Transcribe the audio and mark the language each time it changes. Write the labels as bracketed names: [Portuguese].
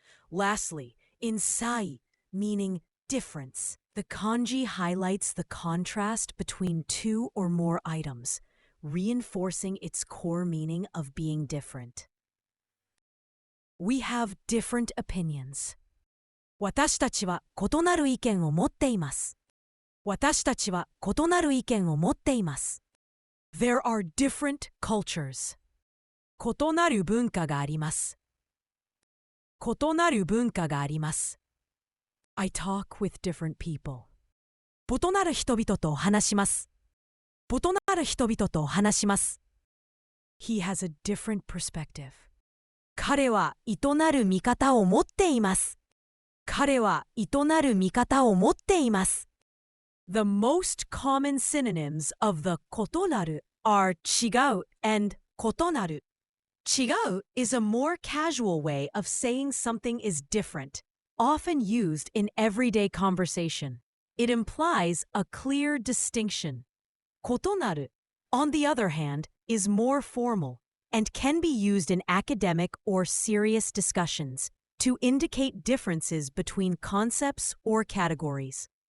[English] Lastly, in sai, meaning difference, the kanji highlights the contrast between two or more items, reinforcing its core meaning of being different. We have different opinions. [Japanese] 私たちは異なる意見を持っています。私たちは異なる意見を持っています。 [English] There are different cultures. [Japanese] 異なる文化があります。異なる文化があります。 [English] I talk with different people. [Japanese] 異なる人々と話します。異なる人々と話します。 [English] He has a different perspective. [Japanese] 彼は異なる見方を持っています。彼は異なる見方を持っています。 [English] The most common synonyms of the 異なる are 違う and 異なる。違う is a more casual way of saying something is different, often used in everyday conversation. It implies a clear distinction. 異なる, on the other hand, is more formal and can be used in academic or serious discussions to indicate differences between concepts or categories.